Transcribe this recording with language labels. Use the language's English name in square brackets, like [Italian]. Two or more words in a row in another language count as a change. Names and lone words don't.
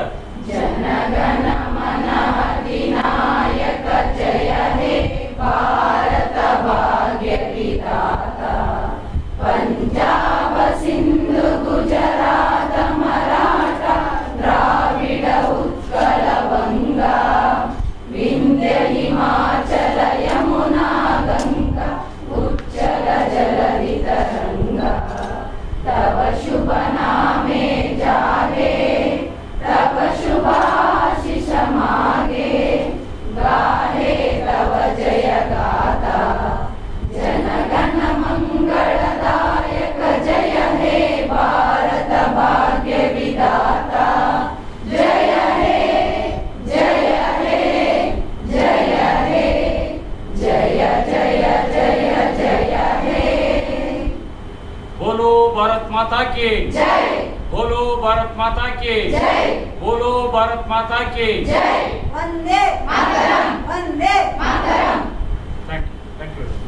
[Bangla] জনগণ মন অধিনায়ক জয় হে ভারত ভাগ্য বিধাতা। পাঞ্জাব সিন্ধু গুজরাট মারাঠা দ্রাবিড় উৎকল বঙ্গ বিন্ধ্য হিমাচল যমুনা গঙ্গা উচ্চল জলধি তরঙ্গ। তব শুভ নামে জাগে তব শুভাশিষ মাগে গাহে তব জয় গাথা। জনগণ মঙ্গলদায়ক জয় হে ভারত ভাগ্য বিধাতা। জয় হে জয় হে জয় হে জয় জয় জয় জয় হে। [Hindi] बोलो भारत माता की जय। बोलो भारत माता की जय। बोलो भारत माता की जय। वंदे मातरम वंदे मातरम। [English] Thank you.